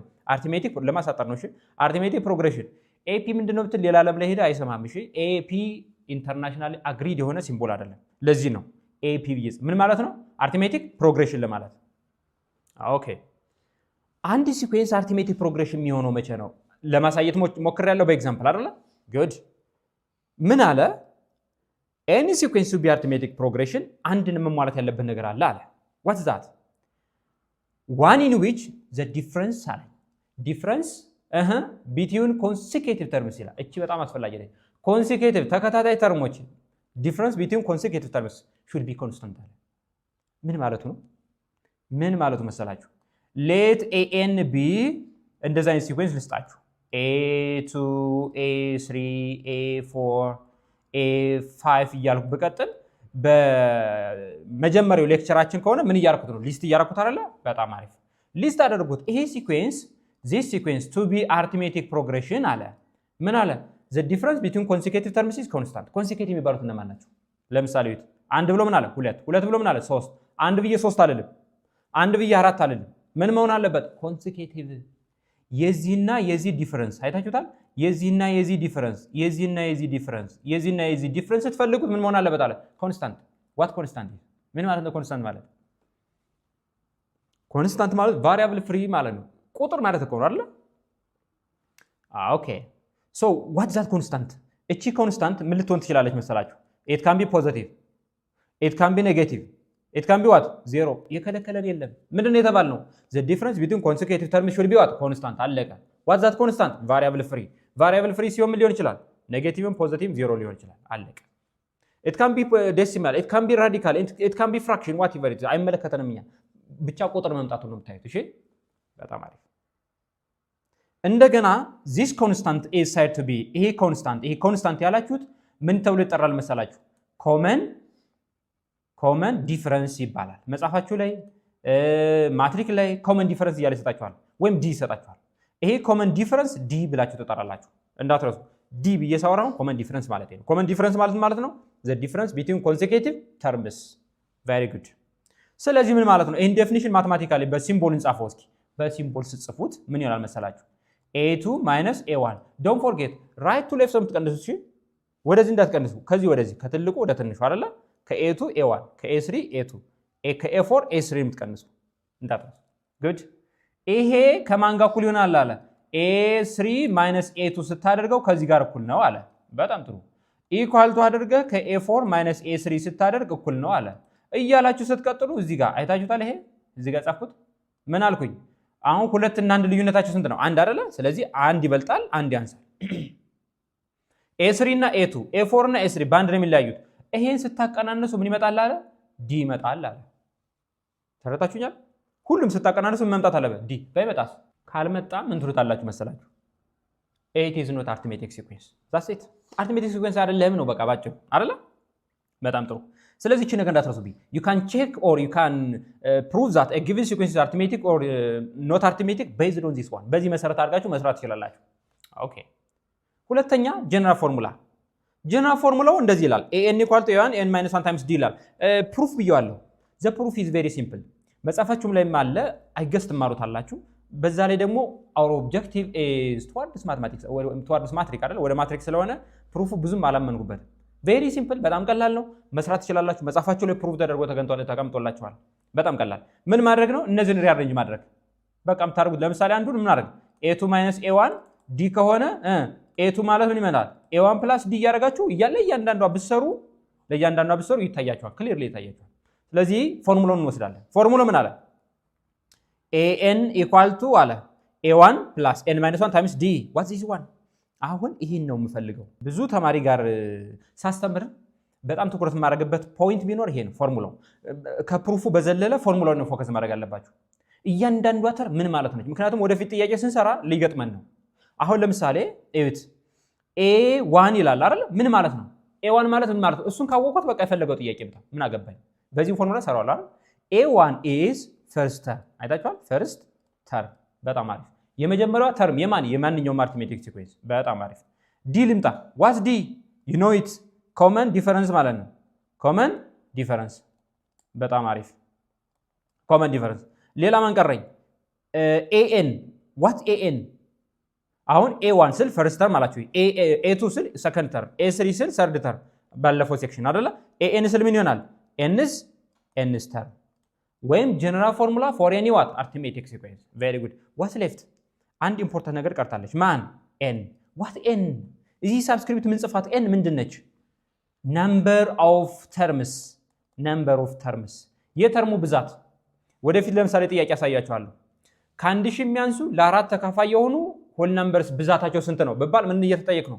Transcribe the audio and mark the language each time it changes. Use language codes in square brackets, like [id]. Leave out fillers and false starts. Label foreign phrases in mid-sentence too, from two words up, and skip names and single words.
[am] አርቲሜቲክ ለማሳጠር ነው። እሺ [en] arithmetic progression [am] ኤፒ ምንድነው ብትል ሌላ ዓለም ላይ ሄደ አይሰማም። እሺ ኤፒ [en] international agreed [am] የሆነ ሲምቦል አይደለም። ለዚህ ነው ኤፒ ብዬ ምን ማለት ነው? [en] arithmetic progression [am] ለማለት። ኦኬ አንድ [en] sequence arithmetic progression [am] የሚሆነው መቼ ነው? ለማሳየት ሞክሬያለሁ በኤግዛምፕል አይደለ? ጉድ ምን አለ? [en] any sequence to be arithmetic progression [am] አንድን መሟላት ያለበት ነገር አለ አለ። [en] what's that? one in which the difference አለ difference between consecutive terms [am] ይላል። እቺ በጣም አስፈላጊ ነች። [en] consecutive [am] ተከታታይ ተርሞች [en] difference between consecutive terms should be constant [am] አለ። ምን ማለቱ ነው? ምን ማለቱ መሰላችሁ? [en] let an be [am] እንደዛ አይነት ሲኩዌንስ ልስጣችሁ a2 a3 a4 a5 እያልኩ በቀጥል በመጀመሪያው ሌክቸራችን ከሆነ ምን እያደረኩት ነው? ሊስት እያደረኩት አይደለ? በጣም አሪፍ ሊስት አደረጉት። ይሄ ሲኩዌንስ [en] this sequence to be arithmetic progression [am] አለ። ምን አለ? [en] the difference between consecutive terms is constant። consecutive [am] የሚባሉት እነማን ናቸው? ለምሳሌ አንድ ብሎ ምን አለ? ሁለት ብሎ ምን አለ? ሶስት አንድ ብዬ ሶስት አልልም፣ አንድ ብዬ አራት አልልም። ምን መሆን አለበት? consecutive የዚህና የዚህ ዲፈረንስ አይታችሁታል። የዚህና የዚህ ዲፈረንስ የዚህና የዚህ ዲፈረንስ የዚህና የዚህ ዲፈረንስ ስትፈልጉት ምን መሆን አለበት አለ? ኮንስታንት። [en] what constant? [am] ምን ማለት ነው ኮንስታንት ማለት? ኮንስታንት ማለት [en] variable free [am] ማለት ነው። ቁጥር ማለት እኮ ነው አይደል? [en] okay so what that constant? [am] እቺ ኮንስታንት ምን ልትሆን ትችላለች መሰላችሁ? [en] it can be positive, it can be negative, it can be what zero። [am] የከለከለን የለም። ምንድነው የተባልነው? [en] the difference between consecutive terms should be what constant። አለቀ። what that constant? variable free። variable free [am] ሲሆን ምን ሊሆን ይችላል? ኔጌቲቭም ፖዚቲቭም ዜሮ ሊሆን ይችላል። አለቀ። [en] it can be decimal፣ it can be radical፣ it can be fraction whatever it is [am] አይመለከተንም። እኛ ብቻ ቁጥር መምጣቱ ነው የምታዩት። እሺ በጣም አሪፍ። እንደገና [en] this constant is said to be [am] ይሄ ኮንስታንት ያላችሁት ምን ተብሎ ይጠራል መሰላችሁ? [en] common difference [am] ይባላል። መጽሐፋችሁ ላይ ማትሪክ ላይ [en] common difference [am] እያለ ይሰጣችኋል፣ ወይም ዲ ይሰጣችኋል። ይሄ [en] common difference [am] ዲ ብላችሁ ትጠራላችሁ። እንዳትረሱ ዲ ብዬ ሳወራው [en] common difference [am] ማለት ነው። [en] common difference [am] ማለት ነው [en] the difference between consecutive terms። very good። [am] ስለዚህ ምን ማለት ነው? ይሄን [en] definition mathematically [am] በሲምቦል እንጻፈው እስኪ። በሲምቦል ስትጽፉት ምን ይሆናል መሰላችሁ? [en] a2 minus a1 don't forget right to left [am] የምትቀንሱ እሺ፣ ወደዚህ እንዳትቀንሱ፣ ከዚህ ወደዚህ ከትልቁ ወደ ትንሹ አይደለ? ከa2 a1 ከa3 a2 ከa4 a3 የምትቀንሱ እንዳትረሱ። good። ይሄ ከማን ጋር እኩል ይሆናል አለ? [en] a3 minus a2 [am] ስታደርገው ከዚህ ጋር እኩል ነው አለ። በጣም ጥሩ። [en] equal to [am] አድርገህ ከ [en] a4 minus a3 [am] ስታደርግ እኩል ነው አለ። እያላችሁ ስትቀጥሉ እዚህ ጋር አይታችሁታል። ይሄ እዚህ ጋር ጻፍኩት። ምን አልኩኝ? አሁን ሁለት እና አንድ ልዩነታቸው ስንት ነው? አንድ አይደለ? ስለዚህ አንድ ይበልጣል፣ አንድ ያንሳል። a3 እና a2 a4 እና a3 በአንድ ነው የሚለያዩት። ይሄን ስታቀናነሱ ምን ይመጣል አለ? ዲ ይመጣል አለ። ተረታችሁኛል? ሁሉም ስታቀናነሱ ምን መምጣት አለበት? ዲ። ባይመጣስ? ካልመጣ ምን ትሉታላችሁ መሰላችሁ? [en] it is not arithmetic sequence። that's it። arithmetic sequence [am] አይደለም ነው በቃ ባጭሩ አይደለ? በጣም ጥሩ። ስለዚህ እቺ ነገር እንዳትረሱብኝ። [en] you can check or you can prove that a given sequence is arithmetic or not arithmetic based on this one። [am] በዚህ መሰረት አድርጋችሁ መስራት ትችላላችሁ። ኦኬ። ሁለተኛ ጀነራል ፎርሙላ። ጀነራል ፎርሙላው እንደዚህ ይላል [en] an equal to a1 n minus 1 times d [am] ይላል። ፕሩፍ ብየዋለሁ። [en] the proof is very simple። [am] መጻፋችሁም ላይ አለ አይገስ ትማሩታላችሁ። በዛ ላይ ደግሞ [en] our objective is towards mathematics or towards matrix አይደል? [am] ወደ ማትሪክስ ስለሆነ ፕሩፉ ብዙም አላመንኩበት። [en] very simple፣ [am] በጣም ቀላል ነው። መስራት ትችላላችሁ። መጻፋችሁ ላይ ፕሩፍ ተደርጎ ተቀምጦላችኋል። በጣም ቀላል። ምን ማድረግ ነው? እነዚህን ሪአሬንጅ ማድረግ በቃ የምታደርጉት። ለምሳሌ አንዱን ምን ማድረግ? a2 minus a1 d ከሆነ a2 ማለት ምን ይመጣል? a1 plus d እያደረጋችሁ እያለ እያንዳንዷ ብትሰሩ ይታያችኋል፣ ክሊርሊ ይታያችኋል። ስለዚህ ፎርሙላውን እንወስዳለን። ፎርሙላው ምን አለ? [en] an equal to [am] አለ [en] a1 plus n minus 1 times d what is 1። [am] አሁን ይሄን ነው የምፈልገው። ብዙ ተማሪ ጋር ሳስተምር በጣም ትኩረት የማደርግበት ፖይንት ቢኖር ይሄ ነው። ፎርሙላው ከፕሩፉ በዘለለ ፎርሙላውን ነው ፎከስ ማድረግ አለባችሁ። እያንዳንዷ ተር ምን ማለት ነች? ምክንያቱም ወደፊት ጥያቄ ስንሰራ ሊገጥመን ነው። አሁን ለምሳሌ እዩት a1 ይላል አይደል? ምን ማለት ነው? a1 ማለት ምን ማለት ነው? እሱን ካወቅኩት በቃ የፈለገው ጥያቄ ብታ ምን አገባኝ። በዚህ ፎርሙላ ሰራዋል አይደል? [en] a1 is first term [am] አይታችኋል? [en] first term [am] በጣም አሪፍ። የመጀመሪያው ተርም የማንኛውም አርithmetic sequence በጣም አሪፍ። ዲ ልምጣ። [en] what's D? you know it common difference [am] ማለት ነው። [en] common difference [am] በጣም አሪፍ። [en] common difference [am] ሌላ ማን ቀረኝ? [en] an what an? [am] አሁን a1 ስል [en] first term [am] አላችሁ፣ a2 ስል [en] second term፣ [am] a3 ስል [en] third term [am] ባለፈው ሴክሽን አይደለ? [en] an [am] ስል ምን ይሆናል? [en] n's ተርም ወይም general formula for any what arithmetic sequence። very good። what's left? [am] አንድ ኢምፖርታንት ነገር ቀርታለች። ማን? [en] N. what N? [am] እዚህ ሳብስክሪፕት ምን ጽፋት ኤን ምንድነች? [en] number of terms። number of terms [am] የተርሙ ብዛት። ወደፊት ለምሳሌ ጥያቄ ያሳያችኋለሁ። ከአንድ ሺህ የሚያንሱ ለአራት ተካፋይ የሆኑ [en] whole numbers [am] ብዛታቸው ስንት ነው በባል ምን እየተጠየቅ ነው?